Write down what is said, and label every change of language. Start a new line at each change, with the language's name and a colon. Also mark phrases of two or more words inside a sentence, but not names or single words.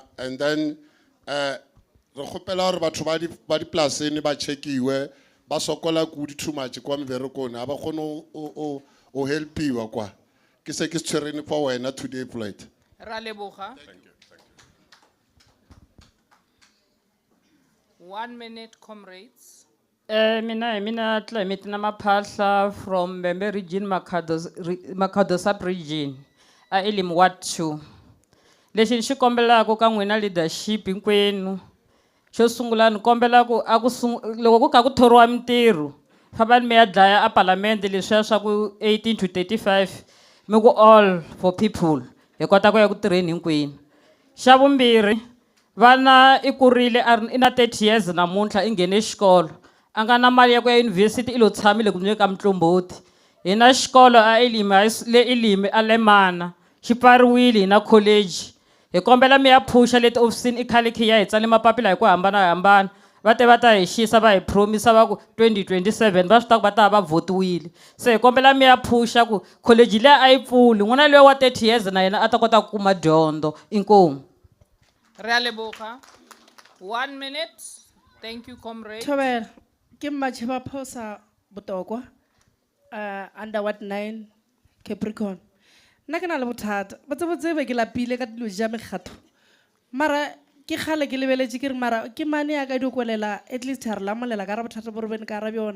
Tswana: And then re gopela gore batho ba di plaseni ba checkiwe ba sokola kudi
English: too much
Tswana: kwa meberekong a ba gone o helpiwa kwa ke se ke tshwerene for wena today Floyd. Ra leboga.
English: 1 minute, comrades.
Tsonga: Mina climate na maphahla
English: from Bembe region, Makhado sub-region,
Tsonga: Elim Ward 2. Lexi ni xi kombelaka ka n'wina leadership hinkwenu xo sungula ni kombela ku loko ku kha ku thoriwa mintirho fambani mi ya dlaya a palamende leswiya swa ku 18 to 35 mi ku
English: all for people
Tsonga: hi kota ku ya ku tirheni hinkwenu. Xa vumbirhi vana I kurile I na
English: 30 years
Tsonga: namuntlha I nghene xikolo a nga na mali ya ku ya university I lo tshamile ku nyika mtlomboti. Hi na xikolo a Elimi a Lemana xi pfariwile hi na college. Hi kombela mi ya phusha leti ofisini I khale khi ya hi tsale mapapila hi ku hambanahambana va te va ta hi xisa va hi promisa va ku 2027 va swi ta ku va ta va votiwile. Se hi kombela mi ya phusha ku college leyi a yi pfuli n'wana loyi wa
English: 30 years
Tsonga: na yena a ta kota ku kuma dyondzo. Inkomu.
Northern Sotho: Ra leboga.
English: 1 minute. Thank you, comrade.
Northern Sotho: Thobela ke Mmatšheba Phosa Botokwa under Ward 9 Capricorn. Nna ke na le bothata botsebotse be ke lapile ka dilo ja mekgatho mara ke gale ke lebeletše ke re mara ke mane ya ka dikolela
English: at least
Northern Sotho: ha re lamolela ka ra bothata bo re bene ka ra bjona.